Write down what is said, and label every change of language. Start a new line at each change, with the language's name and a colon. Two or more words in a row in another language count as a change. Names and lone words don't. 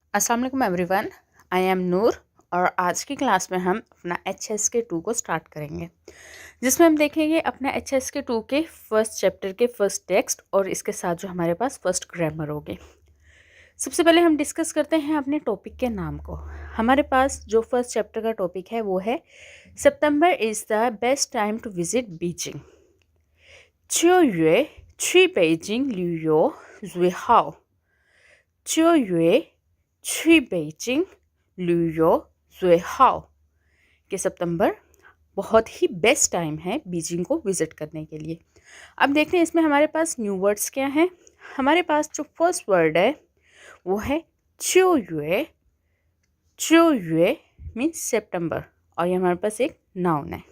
Arabic: السلام عليكم
English: everyone, I am Noor
Hindi: और आज की क्लास में हम अपना HSK 2 को स्टार्ट करेंगे, जिसमें हम देखेंगे अपना HSK 2 के
English: first chapter
Hindi: के
English: first text
Hindi: और इसके साथ जो हमारे पास
English: first grammar
Hindi: होगी। सबसे पहले हम डिस्कस करते हैं अपने टॉपिक के नाम को। हमारे पास जो
English: first chapter
Hindi: का टॉपिक है वो है
English: September is the best time to visit Beijing.
Chinese: 7月去北京旅游最好。7月去北京旅游最好
Hindi: कि सितंबर बहुत ही
English: best time
Hindi: है बीजिंग को विज़िट करने के लिए। अब देखते हैं इसमें हमारे पास
English: new words
Hindi: क्या हैं। हमारे पास जो
English: first word
Hindi: है वो है 7月। 7月 मीन्स सितंबर और ये हमारे पास एक नाउन है।